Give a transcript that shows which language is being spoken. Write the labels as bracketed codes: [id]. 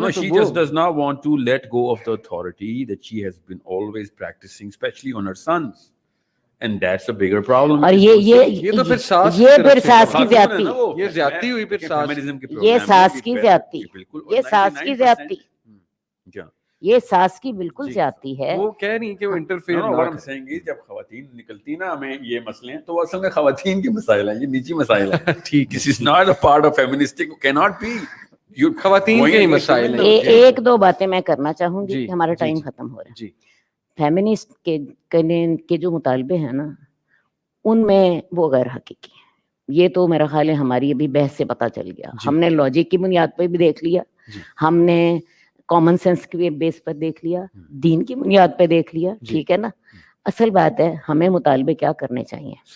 [en] No, she just does not want to let go of the authority that she has been always practicing, especially on her sons. And that's a bigger problem. [ur] اور یہ تو پھر ساس کی زیادتی, یہ زیادتی ہوئی, پھر یہ ساس کی زیادتی, یہ ساس کی زیادتی, یہ ساس کی بالکل زیادتی ہے. وہ کہہ رہی کہ وہ انٹرفیئر نہ کریں. جب خواتین نکلتی نا ہمیں یہ مسئلے ہیں, تو وہ اصل میں خواتین کے مسائل ہیں, یہ نجی مسائل ہیں. ٹھیک, [en] this is not a part of feministic, cannot be. [ur] خواتین کے ہی مسائل ہیں. ایک 2 باتیں میں کرنا چاہوں گی, ہمارا ٹائم ختم ہو رہا ہے. فیمنسٹ کے جو مطالبے ہیں نا, ان میں وہ غیر حقیقی ہیں. یہ تو میرا خیال ہے ہماری ابھی بحث سے پتہ چل گیا. ہم نے لاجک کی بنیاد پہ بھی دیکھ لیا, ہم نے کامن سینس کے بیس پر دیکھ لیا, دین کی بنیاد پہ دیکھ لیا, ٹھیک ہے نا. اصل بات ہے ہمیں مطالبے کیا کرنے چاہیے.